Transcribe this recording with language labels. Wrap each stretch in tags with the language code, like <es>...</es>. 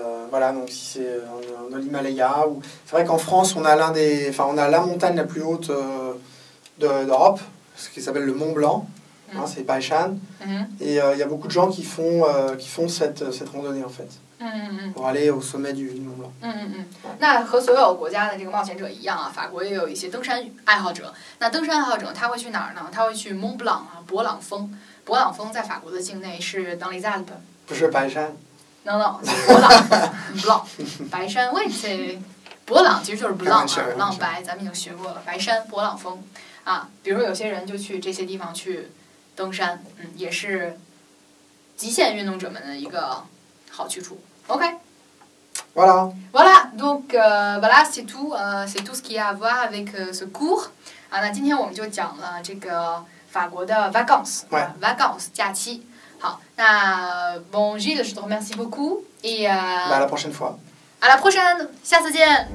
<fr>Voilà, donc si c'est dans l'Himalaya ou c'est vrai qu'en France on a la montagne la plus haute d'Europe, ce qui s'appelle le Mont Blanc. C'est Baishan. Et il y a beaucoup de gens qui font cette randonnée en fait. Pour aller au sommet du Mont Blanc.</fr> <zh>那和所有国家的这个冒险者一样法国也有一些登山爱好者。那登山爱好者他会去哪儿呢？他会去 Mont Blanc 勃朗峰。勃朗峰在法国的境内是</zh> <fr>dans les Alpes。</fr> <zh>不是白山。 No， 勃朗，blanc， 白山。喂，这勃朗其实就是 blanc 浪白，咱们已经学过了。白山，勃朗峰比如有些人就去这些地方去登山，也是极限运动者们的一个好去处。 OK。 Voilà.</zh> <fr>Voilà, donc voilà, c'est tout ce qu'il y a à voir avec ce cours.</fr> <zh>那今天我们就讲了这个法国的 vacances，vacances 假期。好，那</zh> <fr>Bon Gilles, je te remercie beaucoup et à la prochaine fois. à la prochaine，</fr> <zh>下次见。</zh>